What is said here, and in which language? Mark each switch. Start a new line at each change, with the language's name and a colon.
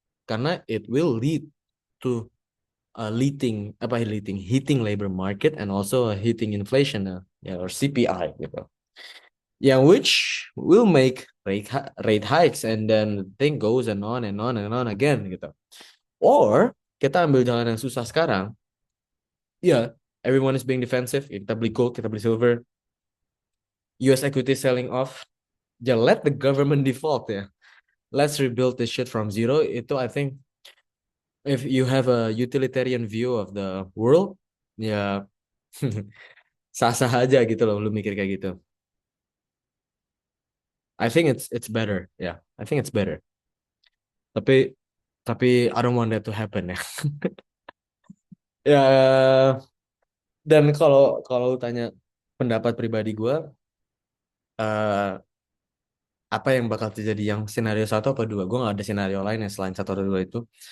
English: Karena it will lead to hitting labor market and also hitting inflation or CPI gitu. Yang which will make rate hikes and then the thing goes and on and on and on again gitu.
Indonesian: Or kita ambil jalan yang susah sekarang.
English: Ya, everyone is being defensive.
Indonesian: Kita beli gold, kita beli silver.
English: US equity selling off. Just let the government default ya. let's rebuild this shit from zero. Itu I think if you have a utilitarian view of the world,
Indonesian: ya sah-sah aja gitu loh lu mikir kayak gitu.
English: I think it's better. Yeah, I think it's better.
Indonesian: Tapi tapi
English: I don't want that to happen ya.
Indonesian: Ya, dan kalau kalau lu tanya pendapat pribadi gue, eh apa yang bakal terjadi yang skenario satu apa dua? Gue nggak ada skenario lain yang selain satu atau dua itu.